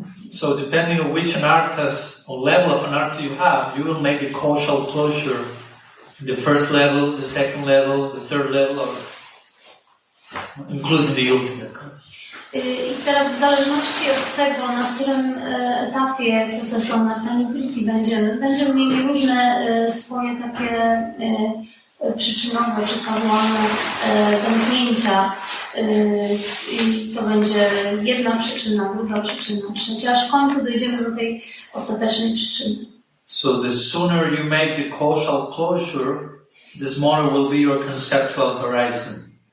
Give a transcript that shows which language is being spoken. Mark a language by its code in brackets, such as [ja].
[en] So depending on which anarthas or level of anartha you have, you will make the causal closure in the first level, the second level, the third level, or including the ultimate. [pl] I teraz w zależności od tego, na którym etapie procesu anartha nivritti będziemy mieli różne swoje takie przyczynowe czy kazualne domknięcia. I to będzie jedna przyczyna, druga przyczyna, trzecia, aż w końcu dojdziemy do tej ostatecznej przyczyny. [en] So the sooner you make the causal closure, the smaller will be your conceptual horizon.